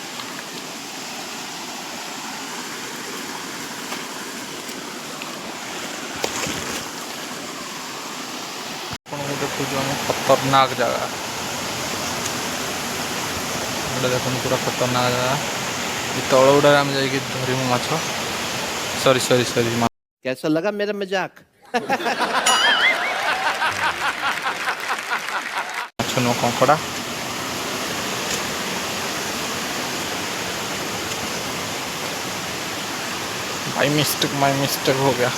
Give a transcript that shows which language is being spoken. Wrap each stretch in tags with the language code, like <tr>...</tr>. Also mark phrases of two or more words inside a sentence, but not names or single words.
<or>ଆପଣଙ୍କୁ ଦେଖୁଛୁ ଆମେ ଖତରନାକ ଜାଗା ଗୋଟେ ଦେଖନ୍ତୁ, ପୁରା ଖତରନାକ ଜାଗା। ଏ ତଳ ଗୁଡ଼ାରେ ଆମେ ଯାଇକି ଧରିବୁ ମାଛ। ସରି</or> <hi>कैसा लगा मेरा मजाक? माछ नो कंकड़ा।</hi> <en>by mistake</en> <hi>हो गया।</hi>